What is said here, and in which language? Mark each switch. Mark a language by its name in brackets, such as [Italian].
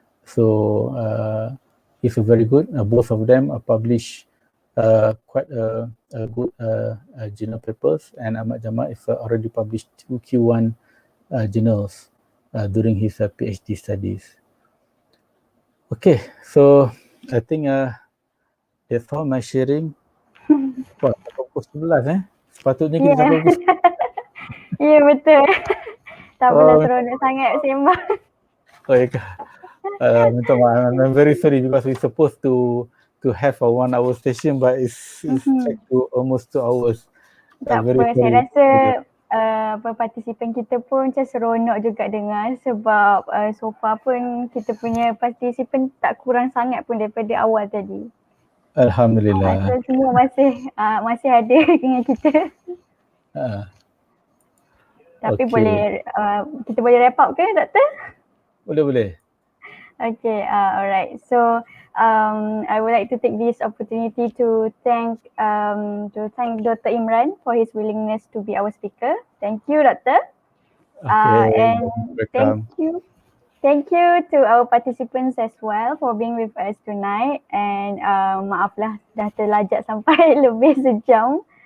[English] So it's very good. Both of them are published quite a good journal papers, and Ahmad Jamal is already published 2 Q1 journals during his PhD studies. Okay, so I think that's all my sharing. [Malay] Wah, pukul 11 Sepatutnya kita sampai pukul Ya, betul. Tak apalah, seronok sangat sembang. Oh, ya ke? Minta maaf. [English] I'm very sorry because we're supposed to have a 1 hour session, but it's like almost 2 hours. [Malay] Tak apa, saya rasa partisipan kita pun macam seronok juga dengar sebab [English] so far [Malay] pun kita punya partisipan tak kurang sangat pun daripada awal tadi. Alhamdulillah. So semua masih ada dengan kita. Tapi [English] Okay. [Malay] boleh kita boleh [English] wrap up [Malay] ke, Doktor? Boleh. [English] Okay, alright. So I would like to take this opportunity to thank Dr. Imran for his willingness to be our speaker. Thank you, Doctor. Okay, And welcome. thank you to our participants as well for being with us tonight. [Malay] And maaflah dah terlajak sampai lebih sejam.